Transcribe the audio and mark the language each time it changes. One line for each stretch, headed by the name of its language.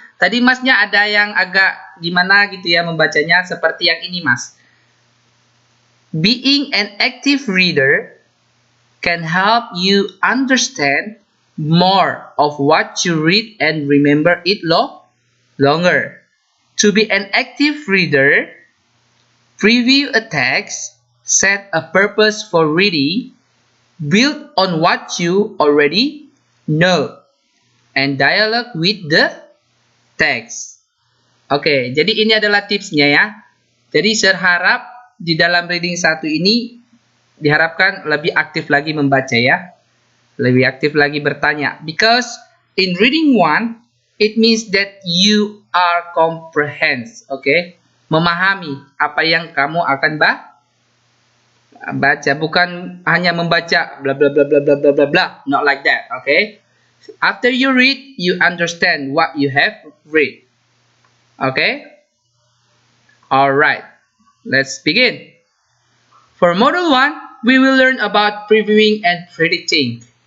Indonesian: Tadi Masnya ada yang agak gimana gitu ya membacanya seperti yang ini, Mas.
English: Being an active reader can help you understand more of what you read and remember it longer. To be an active reader, preview a text, set a purpose for reading, build on what you already know, and dialogue with the text.
Indonesian: Oke, jadi ini adalah tipsnya ya. Jadi saya harap di dalam reading 1 ini diharapkan lebih aktif lagi membaca ya. Lebih aktif lagi bertanya.
English: Because in reading 1, it means that you are comprehend.
Indonesian: Oke, memahami apa yang kamu akan baca. Bukan hanya membaca bla bla bla bla bla bla bla bla.
English: Not like that.
Indonesian: Oke.
English: After you read, you understand what you have read. Okay? Alright, let's begin. For Module 1, we will learn about previewing and predicting.